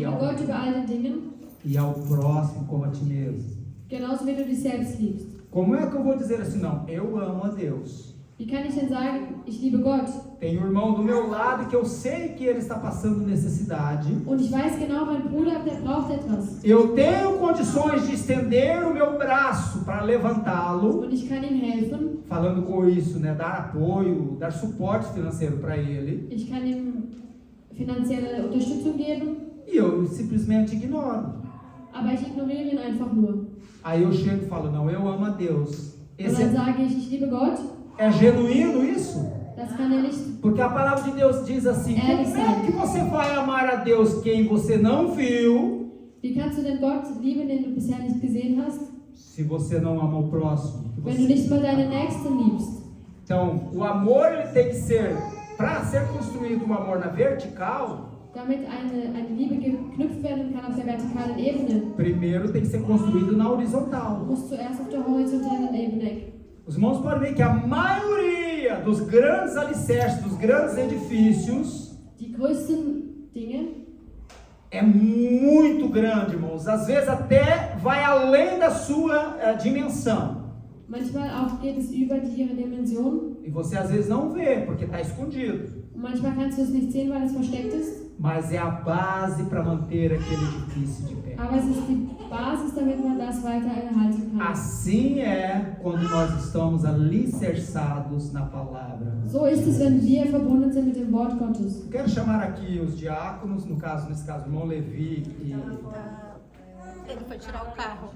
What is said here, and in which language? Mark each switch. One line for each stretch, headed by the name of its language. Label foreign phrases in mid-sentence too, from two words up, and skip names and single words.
German: Liebe Gott über all den Dingen,
Portuguese: ao próximo como a ti mesmo.
German: genauso wie du dich selbst liebst.
Portuguese: Como é que eu vou dizer assim? Não, eu amo a Deus.
German: Wie kann ich denn sagen, ich liebe Gott?
Portuguese: Tem um irmão do meu lado que eu sei que ele está passando necessidade.
German: Und ich weiß genau, mein Bruder, der braucht etwas.
Portuguese: Eu tenho condições de estender o meu braço para levantá-lo.
German: Und ich kann ihm helfen.
Portuguese: Falando com isso, né, dar apoio, dar suporte financeiro para ele.
German: Ich kann ihm finanzielle Unterstützung geben.
Portuguese: E eu simplesmente ignoro.
German: Aber ich ignoriere ihn einfach nur.
Portuguese: Aí eu chego e falo, não, eu amo a Deus.
German: Und
Portuguese: Esse
German: dann sage ich liebe Gott.
Portuguese: é genuíno isso?
German: Das kann nicht.
Portuguese: Porque a palavra de Deus diz assim, É, como sim. é que você vai amar a Deus quem você não viu,
German: Wie kannst du denn Gott lieben, den du bisher nicht gesehen hast,
Portuguese: se você não ama o próximo? Que
German: wenn du
Portuguese: você-
German: nicht mal deine Nächsten liebst?
Portuguese: Então, o amor ele tem que ser, para ser construído um amor na vertical,
German: Damit eine Liebe geknüpft werden kann auf der vertikalen Ebene,
Portuguese: primeiro tem que ser construído na horizontal.
German: muss zuerst auf der horizontalen Ebene.
Portuguese: Os irmãos podem ver que a maioria dos grandes alicerces, dos grandes edifícios,
German: Die größten Dinge
Portuguese: é muito grande, irmãos. Às vezes até vai além da sua dimensão.
German: Manchmal auch geht es über ihre Dimension
Portuguese: E você às vezes não vê, porque está escondido.
German: und manchmal kannst du es nicht sehen, weil es versteckt ist.
Portuguese: Mas é a base para manter aquele edifício de pé.
German: Aber es ist die Basis, damit man das weiter erhalten kann.
Portuguese: Assim é quando nós estamos alicerçados na palavra.
German: So ist es, wenn wir verbunden sind mit dem Wort Gottes.
Portuguese: Eu quero chamar aqui os diáconos, nesse caso, o irmão Levi e Ele foi tirar o carro.